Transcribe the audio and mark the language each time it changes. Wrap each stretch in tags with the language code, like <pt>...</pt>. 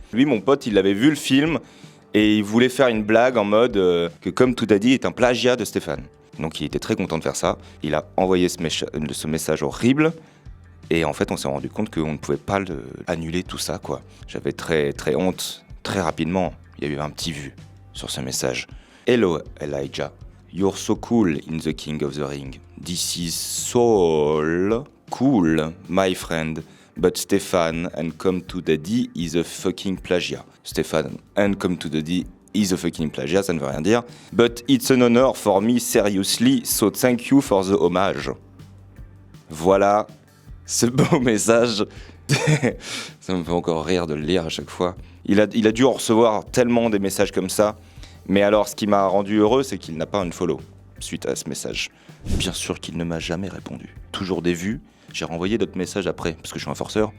<fr>Lui, mon pote, il avait vu le film et il voulait faire une blague en mode que Comme Tout Daddy est un plagiat de Stéphane. Donc il était très content de faire ça. Il a envoyé ce message horrible. Et en fait, on s'est rendu compte qu'on ne pouvait pas annuler tout ça, quoi. J'avais très, très honte. Très rapidement, il y a eu un petit vu sur ce message.</fr> <en>Hello, Elijah. You're so cool in the King of the Ring. This is so cool, my friend. But Stéphane and Come to Daddy is a fucking plagiat. Stéphane and Come to Daddy is a fucking plagiat,</en> <fr>ça ne veut rien dire.</fr> <en>But it's an honor for me, seriously, so thank you for the hommage.</en> <fr>Voilà. Ce beau message, ça me fait encore rire de le lire à chaque fois. Il a dû en recevoir tellement des messages comme ça. Mais alors, ce qui m'a rendu heureux, c'est qu'il n'a pas unfollow suite à ce message. Bien sûr qu'il ne m'a jamais répondu. Toujours des vues. J'ai renvoyé d'autres messages après, parce que je suis un forceur.</fr>